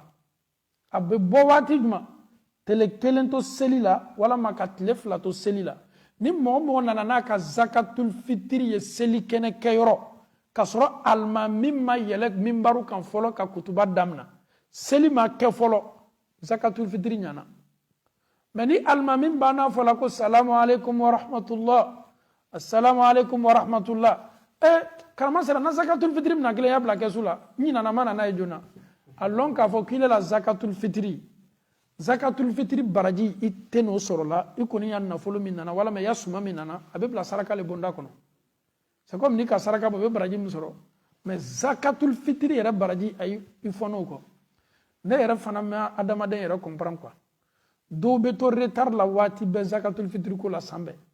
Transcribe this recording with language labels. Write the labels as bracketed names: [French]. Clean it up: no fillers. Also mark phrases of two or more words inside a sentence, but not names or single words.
[Bambara] a bɛ bɔ waati jumɛn tile kelen to seli la walama ka tile fila to seli la ni mɔgɔ mɔgɔ nana n'a ka zakatul fitiri ye seli kɛnɛ kɛyɔrɔ ka sɔrɔ alima min ma yɛlɛ minbaru kan fɔlɔ ka kutuba damina seli ma kɛ fɔlɔ zakatul fitiri ɲana mais ni alima min banna fɔla ko [Arabic] سلام عليكم ورحمة الله السلام عليكم ورحمة الله [Bambara] karamɔgɔ sera na zakatul fitiri mina kelen y'a bila kɛsu la n ɲinana ma nana ye joona a lɔn k'a fɔ k'i la zakatul fitiri baraji i tɛ n'o sɔrɔ la i kɔni ya nafolo min nana walama i ya suma min nana a bɛ bila saraka le bonda kɔnɔ [French] c'est comme [Bambara] ni ka saraka bɔ i bɛ baraji min sɔrɔ mais zakatul fitiri yɛrɛ baraji ayi i fɔ n'o kɔ ne yɛrɛ fana ma adamaden yɛrɛ [French] comprendre quoi [Bambara] dɔw bɛ to retard la waati bɛɛ zakatul fitiri ko la san bɛɛ